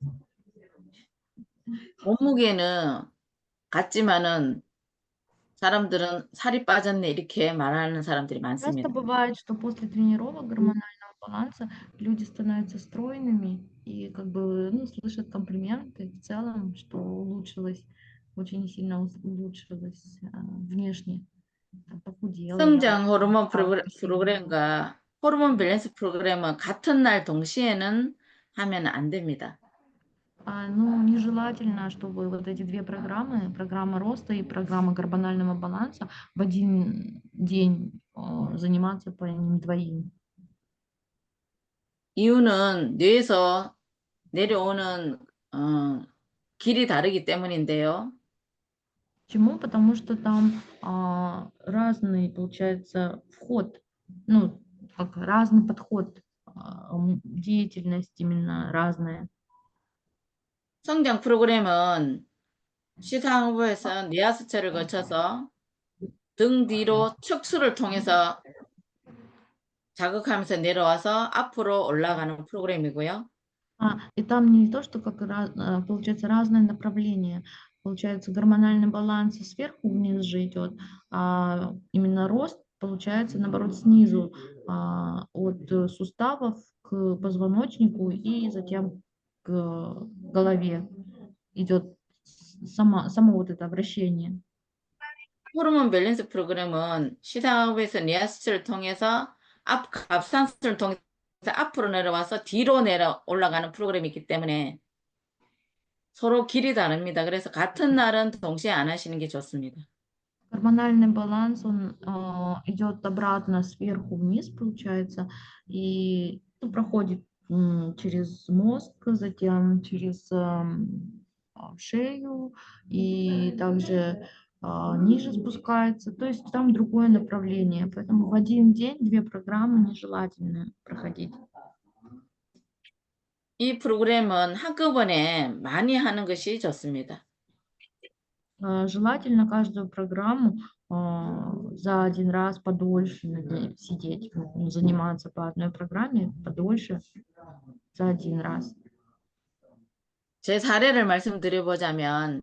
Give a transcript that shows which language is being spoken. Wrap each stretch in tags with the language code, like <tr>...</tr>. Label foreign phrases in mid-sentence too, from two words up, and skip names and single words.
<ko>몸무게는 같지만은 사람들은 살이 빠졌네 이렇게 말하는 사람들이</ko> <ru>Часто</ru> <ko>많습니다.</ko> <ru>бывает, что после тренировок гормонального баланса люди становятся стройными и как бы, ну, слышат комплименты в целом, что улучшилось, очень сильно улучшилось внешне, там, похудела я.</ru> <ko>성장 호르몬</ko> <ru>красивая.</ru> <ko>프로그램과 호르몬 밸런스 프로그램은 같은 날 동시에는 하면 안 됩니다.</ko> <ru>Ну, нежелательно, чтобы вот эти две программы, программа роста и программа гормонального баланса, в один день заниматься по ним двоим.</ru> <ko>이유는 뇌에서 내려오는 길이 다르기 때문인데요.</ko> <ru>Почему? Потому что там разный, получается, вход, ну, как разный подход, деятельность именно разная.</ru> <ko>성장 프로그램은 시상부에서 뇌하수체를 거쳐서 등 뒤로 척수를 통해서 자극하면서 내려와서 앞으로 올라가는 프로그램이고요.</ko> <ru>И там не то, что как получается разное направление. Получается, гормональный баланс сверху вниз же идет, а именно рост получается, наоборот, снизу, от суставов к позвоночнику и затем к голове идет само вот это вращение.</ru> <ko>호르몬 밸런스 프로그램은 시상부에서 뇌하수체를 통해서 갑상선을 통해서 앞으로 내려와서 뒤로 올라가는 프로그램이기 때문에 서로 길이 다릅니다. 그래서 같은 날은 동시에 안 하시는 게 좋습니다.</ko> <ru>Гормональный баланс, он идет обратно сверху вниз, получается, и проходит через мозг, затем через шею и также ниже спускается. То есть там другое направление. Поэтому в один день две программы нежелательно проходить.</ru> <ko>이 프로그램은 한꺼번에 많이 하는 것이 좋습니다.</ko> <ru>Желательно каждую программу за один раз подольше сидеть, заниматься по одной программе подольше за один раз.</ru> <ko>제 사례를 말씀드려보자면</ko>